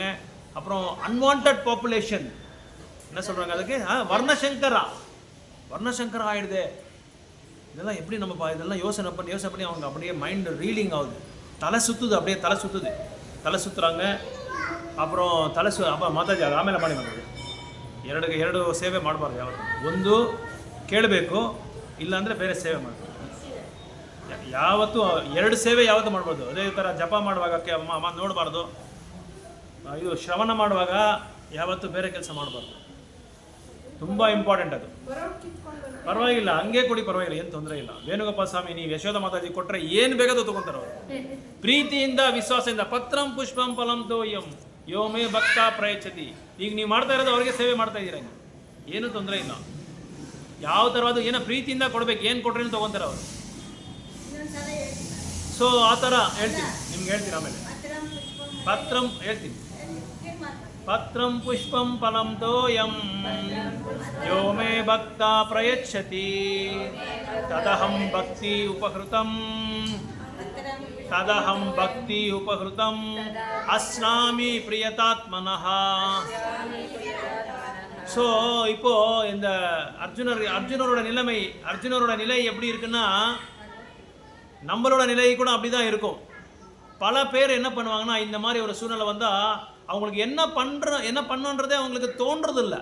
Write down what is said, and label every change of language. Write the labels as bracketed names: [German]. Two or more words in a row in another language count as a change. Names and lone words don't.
[Tamil] அப்புறம் [English] unwanted population [Tamil] என்ன சொல்கிறாங்க அதுக்கு, வர்ணசங்கரா ஆகிடுது. இதெல்லாம் எப்படி நம்ம இதெல்லாம் யோசனை பண்ணி அவங்க அப்படியே [English] mind reading [Tamil] ஆகுது, தலை சுற்றுது, அப்படியே தலை சுற்றுறாங்க. அப்புறம் அப்போ [Kannada] ಮಾತಾಜಿ ಆಮೇಲೆ ಮಾಡಿ ಎರಡು ಸೇವೆ ಮಾಡಬಾರ್ದು. ಒಂದು ಕೇಳಬೇಕು, ಇಲ್ಲಾಂದರೆ ಬೇರೆ ಸೇವೆ ಮಾಡಬೇಕು. ಯಾವತ್ತೂ ಎರಡು ಸೇವೆ ಯಾವತ್ತೂ ಮಾಡ್ಬೋದು. ಅದೇ ಥರ ಜಪ ಮಾಡುವಾಗ ನೋಡಬಾರ್ದು, ಇದು ಶ್ರವಣ ಮಾಡುವಾಗ ಯಾವತ್ತೂ ಬೇರೆ ಕೆಲಸ ಮಾಡಬಾರ್ದು. ತುಂಬ ಇಂಪಾರ್ಟೆಂಟ್ ಅದು. ಪರವಾಗಿಲ್ಲ, ಹಂಗೆ ಕೊಡಿ, ಪರವಾಗಿಲ್ಲ, ಏನು ತೊಂದರೆ ಇಲ್ಲ. ವೇಣುಗೋಪಾಲ ಸ್ವಾಮಿ ನೀವು ಯಶೋಧ ಮಾತಾಜಿ ಕೊಟ್ಟರೆ ಏನು ಬೇಕಾದರೂ ತೊಗೊತಾರೆ ಅವರು. ಪ್ರೀತಿಯಿಂದ ವಿಶ್ವಾಸದಿಂದ [Sanskrit] ಪತ್ರಂ ಪುಷ್ಪಂ ಫಲಂ ತೋಯಂ ಯೋಮೇ ಭಕ್ತ ಪ್ರಯಚ್ಛತಿ. [Kannada] ಈಗ ನೀವು ಮಾಡ್ತಾ ಇರೋದು ಅವ್ರಿಗೆ ಸೇವೆ ಮಾಡ್ತಾ ಇದ್ದೀರ, ಏನೂ ತೊಂದರೆ ಇಲ್ಲ. ಯಾವ ಥರವಾದ ಏನೋ ಪ್ರೀತಿಯಿಂದ ಕೊಡ್ಬೇಕು, ಏನು ಕೊಟ್ರೇನು ತೊಗೊತಾರೆ ಅವರು. ಸೊ ಆ ಥರ ಹೇಳ್ತೀನಿ, ನಿಮ್ಗೆ ಹೇಳ್ತೀನಿ ಆಮೇಲೆ. ಪತ್ರಂ ಹೇಳ್ತೀನಿ, [Sanskrit] ಪತ್ರಂ ಪುಷ್ಪಂ ಫಲಂ ತೋಯಂ ಯೋ ಮೇ ಭಕ್ತ ಪ್ರಯಚ್ಛತಿ ತದಹಂ ಭಕ್ತಿ ಉಪಹೃತಂ அஸ்னாமி பிரியதாத்மனஹ. [Tamil] ஸோ இப்போ இந்த அர்ஜுனரோட நிலை எப்படி இருக்குன்னா, நம்மளோட நிலை கூட அப்படி தான் இருக்கும். பல பேர் என்ன பண்ணுவாங்கன்னா, இந்த மாதிரி ஒரு சூழ்நிலை வந்தால் அவங்களுக்கு என்ன பண்ணுன்றதே அவங்களுக்கு தோன்றது இல்லை.